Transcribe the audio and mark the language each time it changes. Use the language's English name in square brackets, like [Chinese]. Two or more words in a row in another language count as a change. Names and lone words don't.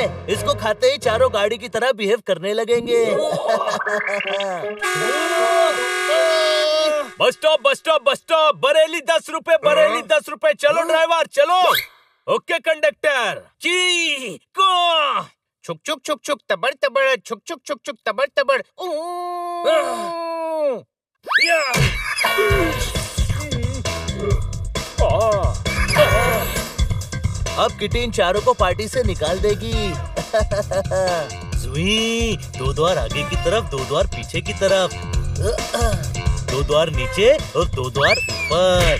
[Hindi] इसको खाते ही चारों गाड़ी की तरह बिहेव करने लगेंगे। [English] bus stop, bus stop, bus stop. [Hindi] बरेली 10 रुपए, बरेली 10 रुपए। चलो ड्राइवर चलो। [English] okay conductor. [Hindi] ची को छुक छुक छुक छुक तबड़ तबड़, छुक छुक छुक छुक तबड़ तबड़। अब किटी इन चारों को पार्टी से निकाल देगी। जुई, 2 द्वार आगे की तरफ, 2 द्वार पीछे की तरफ, 2 द्वार नीचे और 2 द्वार ऊपर।